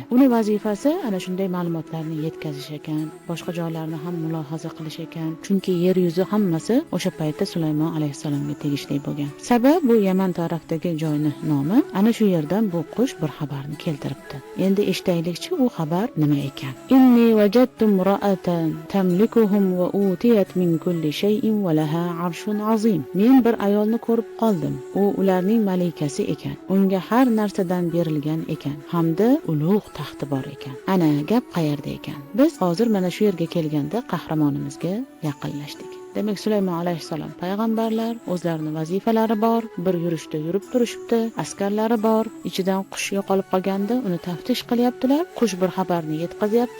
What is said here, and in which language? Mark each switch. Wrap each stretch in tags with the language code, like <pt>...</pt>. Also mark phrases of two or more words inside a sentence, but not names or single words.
<uz>Uning vazifasi ana shunday ma'lumotlarni yetkazish ekan, boshqa joylarni ham mulohaza qilish ekan, chunki yer yuzi hammasi o'sha paytda Sulaymon alayhissalomga tegishli bo'lgan. Sabab bu Yaman tarafdagi joyning nomi. Ana shu yerdan bu qush bir xabarni keltiribdi. Endi eshitaylikchi, u xabar nima ekan?</uz> <ar>Inni وجدت امرأة تملكهم وأوتيت من كل شيء ولها عرش عظيم.</ar> <uz>Men bir ayolni ko'rib qoldim. U ularning malikasi ekan. Unga har narsadan berilgan ekan, hamda ulug' taxti bor ekan. Ana gap qayerda ekan? Biz hozir mana shu yerga kelganda qahramonimizga yaqinlashdik. Demak, Sulaymon alayhissalom payg'ambarlar, o'zlarining vazifalari bor, bir yurishda yurib turishibdi, askarlari bor, ichidan qush yo'qolib qolganda uni taftish qilyaptilar, qush bir xabarni yetkazyapti.</uz>